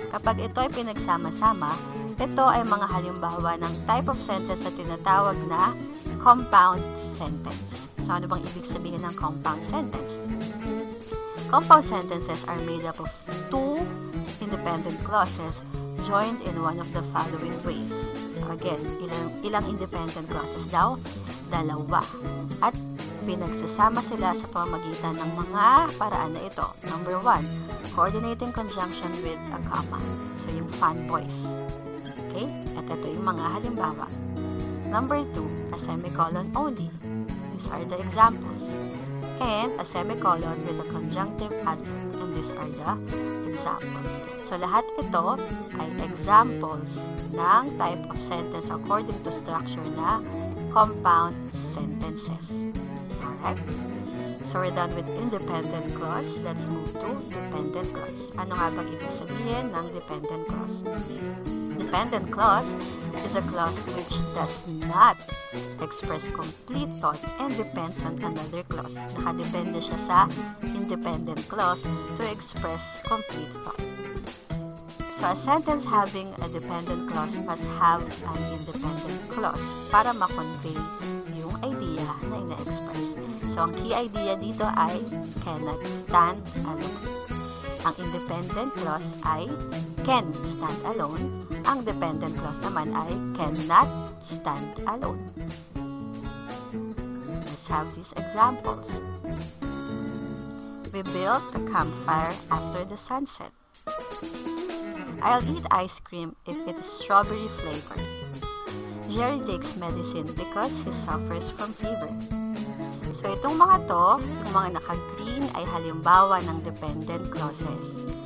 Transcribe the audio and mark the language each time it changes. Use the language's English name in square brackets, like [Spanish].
[Filipino] Kapag ito ay pinagsama-sama, ito ay mga halimbawa ng type of sentence na tinatawag na compound sentence. So, ano bang ibig sabihin ng compound sentence? [English] Compound sentences are made up of two independent clauses joined in one of the following ways. [Filipino] So, again, ilang independent clauses daw? Dalawa. At pinagsasama sila sa pamamagitan ng mga paraan na ito. [English] Number 1, coordinating conjunction with a comma. [Filipino] So, yung fanboys. Okay? At ito yung mga halimbawa. [English] Number 2, a semicolon only. These are the examples. And a semicolon with a conjunctive adverb. And these are the examples. So, [Filipino] lahat ito ay [English] examples ng type of sentence according to structure na compound sentences. Alright? So we're done with independent clause. Let's move to dependent clause. [Filipino] Ano nga bang ibig sabihin ng dependent clause? [English] Dependent clause is a clause which does not express complete thought and depends on another clause. [Filipino] Nakadepende siya sa independent clause to express complete thought. [English] So a sentence having a dependent clause must have an independent clause [Filipino] para ma-convey yung idea na ina-express. [English] So ang key idea dito ay cannot stand alone. Ang independent clause ay can stand alone. Ang dependent clause naman ay cannot stand alone. Let's have these examples. We built a campfire after the sunset. I'll eat ice cream if it is strawberry flavored. Jerry takes medicine because he suffers from fever. [Filipino] So itong mga to, yung mga naka-green ay halimbawa ng dependent clauses.